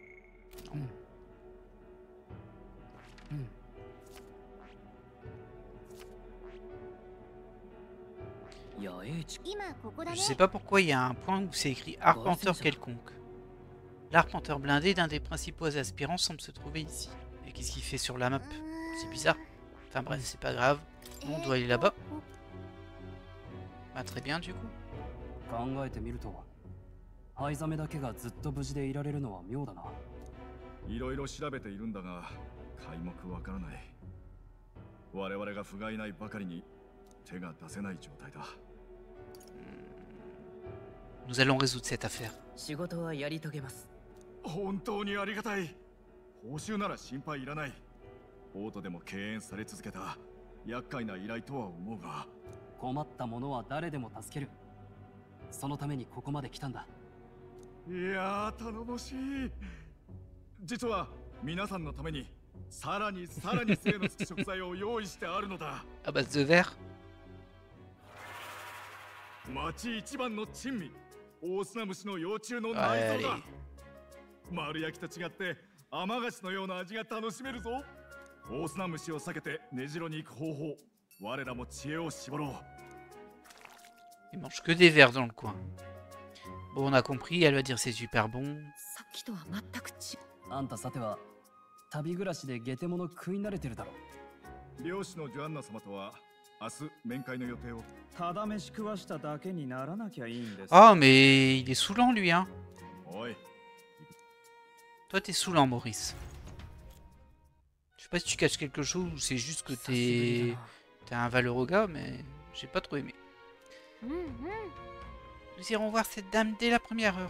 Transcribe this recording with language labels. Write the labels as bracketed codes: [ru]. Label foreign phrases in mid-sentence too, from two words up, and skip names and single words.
[fr] Je sais pas pourquoi il y a un point où c'est écrit arpenteur quelconque. L'arpenteur blindé d'un des principaux aspirants semble se trouver ici. Et qu'est-ce qu'il fait sur la map? C'est bizarre. Enfin bref, c'est pas grave. On doit aller là-bas. Bah très bien du coup. [ja] 考えてみると、灰ザメだけがずっと無事でいられるのは妙だな。いろいろ調べているんだが、皆目わからない。我々が不甲斐ないばかりに手が出せない状態だ。 [fr] Nous allons résoudre cette affaire. [ja] 仕事はやり遂げます。本当にありがたい。報酬なら心配いらない。王都でも敬遠され続けた厄介な依頼とは思うが。困った者は誰でも助ける。そのためにここまで来たんだ。いやー頼もしい。実は皆さんのためにさらに精のつく食材を用意してあるのだ。 [fr] À base de verre. [ja] 町一番の珍味、オオスナムシの幼虫の内臓だ。丸焼きと違って甘菓子のような味が楽しめるぞ。オオスナムシを避けて根城に行く方法、我らも知恵を絞ろう。 [fr] Il mange que des vers dans le coin. Bon, on a compris, elle va dire c'est super bon. [ja] さっきとは全く違う。あんたさては旅暮らしでゲテモノ食い慣れてるだろ。漁師のジョアンナ様とは明日面会の予定を。ただ飯食わしただけにならなきゃいいんです。 [fr] Ah, mais il est saoulant lui, hein. [ja] おい。 [fr] Toi, t'es saoulant, Maurice. Je sais pas si tu caches quelque chose ou c'est juste que t'es un valeureux gars, mais j'ai pas trop aimé. Nous irons voir cette dame dès la première heure.